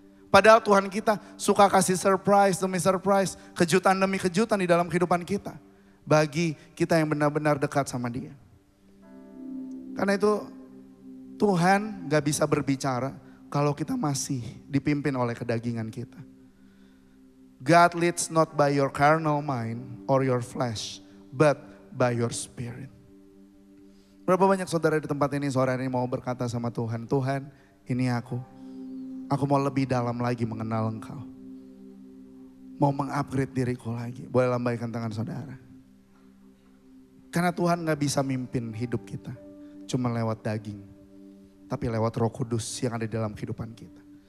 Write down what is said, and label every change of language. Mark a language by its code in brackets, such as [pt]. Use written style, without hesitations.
[id] Padahal Tuhan kita suka kasih surprise demi surprise, kejutan demi kejutan di dalam kehidupan kita. Bagi kita yang benar-benar dekat sama Dia. Karena itu Tuhan gak bisa berbicara kalau kita masih dipimpin oleh kedagingan kita. [en] God leads not by your carnal mind or your flesh, but by your spirit. [id] Berapa banyak saudara di tempat ini sore ini mau berkata sama Tuhan, Tuhan ini aku mau lebih dalam lagi mengenal Engkau. Mau mengupgrade diriku lagi. Boleh lambaikan tangan saudara. Karena Tuhan gak bisa mimpin hidup kita cuma lewat daging, tapi lewat Roh Kudus yang ada di dalam kehidupan kita.